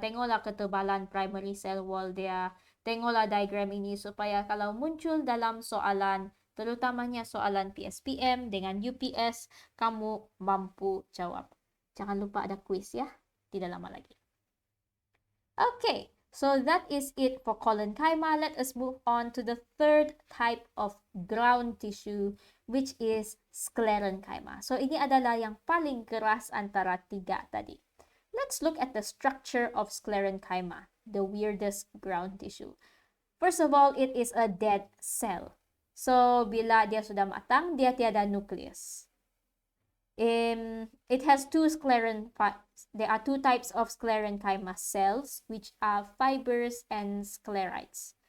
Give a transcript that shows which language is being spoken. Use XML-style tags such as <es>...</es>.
<ms>Tengoklah ketebalan primary cell wall dia. Tengoklah diagram ini supaya kalau muncul dalam soalan, terutamanya soalan PSPM dengan UPS, kamu mampu jawab. Jangan lupa ada quiz ya. Tidak lama lagi. Okay.</ms> <en>So that is it for collenchyma. Let us move on to the third type of ground tissue, which is sclerenchyma.</en> <ms>So ini adalah yang paling keras antara tiga tadi.</ms> <en>Let's look at the structure of sclerenchyma, the weirdest ground tissue. First of all, it is a dead cell. So</en> <ms>bila dia sudah matang, dia tiada nucleus.</ms> <en>It has there are two types of sclerenchyma cells, which are fibers and sclerites.</en>